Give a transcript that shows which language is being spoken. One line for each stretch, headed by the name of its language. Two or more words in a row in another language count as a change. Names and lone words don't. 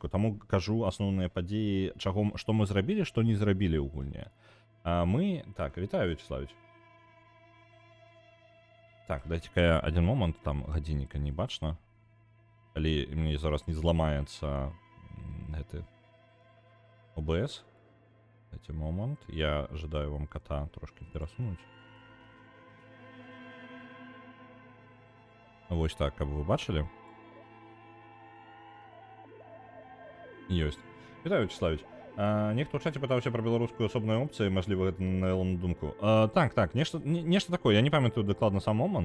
Belarusian: Таму кажу асноўныя падзеі, што мы зрабілі, што не зрабілі ў гульне. Так, вітаю, Вячеславіч. Так, дайце-ка адзін момант, там гадзінніка не бачна. Калі мне зараз не зламаецца гэты OBS. Дайте момент. Я жадаю вам кота трошки перасунуть. Вось так, каб вы бачылі. Ёсць. Вітаю, Вячеславіч. Нехто ў чаце пытаўся пра беларускую асобную опцыю, мажліва, гэта на Элону думку. Так, нешта такое, я не памятаю дакладна сам момант.